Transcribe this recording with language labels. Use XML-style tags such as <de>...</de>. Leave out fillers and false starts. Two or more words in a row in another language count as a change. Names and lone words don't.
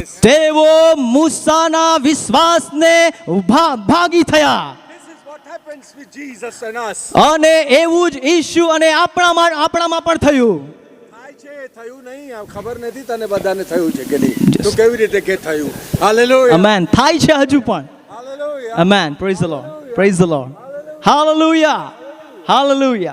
<gu>તેઓ મૂસાના વિશ્વાસને ભાગી થયા.</gu> <en>This is what happens with Jesus and us.</en> <gu>અને એવું જ ઈસુ અને આપણામાં પણ થયું. થાય છે, થયું નહીં, આ ખબર નથી તને બધાને થયું છે કે નહીં, તો કેવી રીતે કે થયું? હાલેલુયા. આમેન. થાય છે હજુ પણ. હાલેલુયા. આમેન.</gu> <en>praise the Lord. praise the Lord.</en> <gu>હાલેલુયા. હાલેલુયા.</gu>